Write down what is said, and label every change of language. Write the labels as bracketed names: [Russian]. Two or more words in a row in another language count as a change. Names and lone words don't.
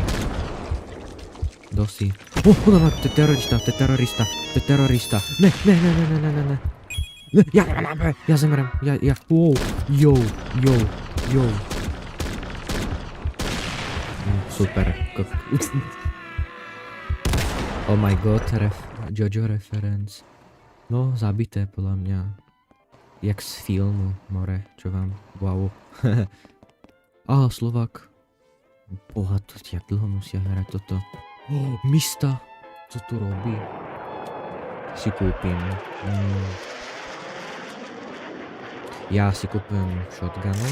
[Slovak] Dosi. Ona má, to je terorista. Ne. Ja zemrem. Wow. Yo. Super. [English] Oh my god, Jojo reference. [Slovak] No, zabité podľa mňa. Jak z filmu, more, čo vám, wow. Slovák. Boha, to jak dlho musia hrať toto. Mista, co tu robí? Si kúpim. Ja si kúpim shotgunu.